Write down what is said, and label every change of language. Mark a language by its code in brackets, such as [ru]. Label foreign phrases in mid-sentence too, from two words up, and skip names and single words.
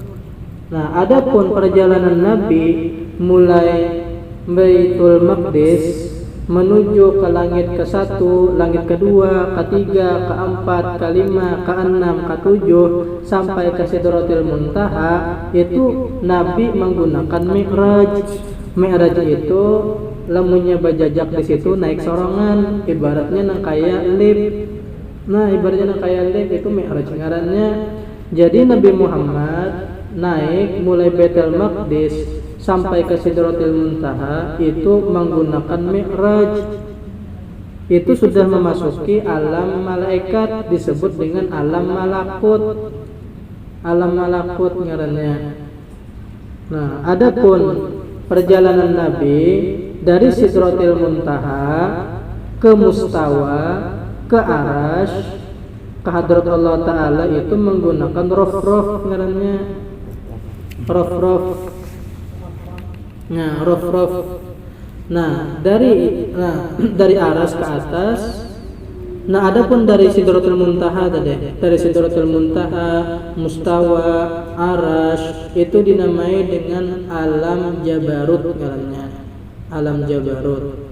[id] Nah, adapun perjalanan Nabi mulai Baitul Maqdis menuju ke langit ke-1, langit kedua, ketiga, keempat, kelima, keenam, ketujuh sampai ke Sidratul Muntaha, itu Nabi menggunakan Mi'raj. Mi'raj itu lamunnya bajajak di situ naik sorongan, ibaratnya nang kaya lift. Nah, ibaratnya nang kaya lift itu Mi'raj ngarannya. Jadi Nabi Muhammad naik mulai Baitul Maqdis sampai ke Sidratul Muntaha itu menggunakan Mi'raj. Itu sudah memasuki alam malaikat, disebut dengan alam malakut. Alam malakut ngarannya. Nah, adapun perjalanan Nabi dari Sidratul Muntaha ke Mustawa, ke Arash, ke hadrat Allah Ta'ala itu menggunakan rof-rof ngarannya. Rof-rof. Nah, rof-rof. Nah, dari Arash ke atas. Nah, adapun dari Sidratul Muntaha tadi, dari Sidratul Muntaha, Mustawa, Arash itu dinamai dengan alam Jabarut ngarannya. Alam Jabarut.